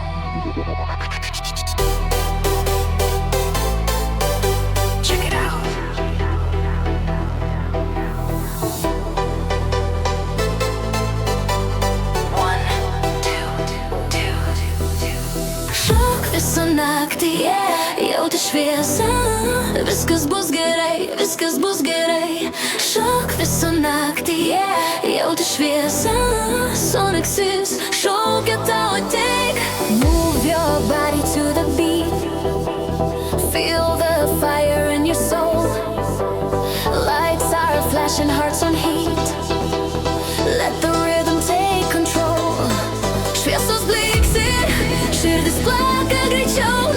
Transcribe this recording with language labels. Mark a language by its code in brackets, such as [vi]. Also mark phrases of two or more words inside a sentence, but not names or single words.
[en] Check it out. One, two, two. [lt] Šok visą naktį, jauti šviesą. Viskas bus gerai, viskas bus gerai. Šok visą naktį, jauti šviesą. Sonic Sis šaukia tau ateik. [en] Move your body to the beat. Feel the fire in your soul. Lights are flashing, hearts on heat. Let the rhythm take control. [lt] Šviesos bliksi, širdis plaka greičiau.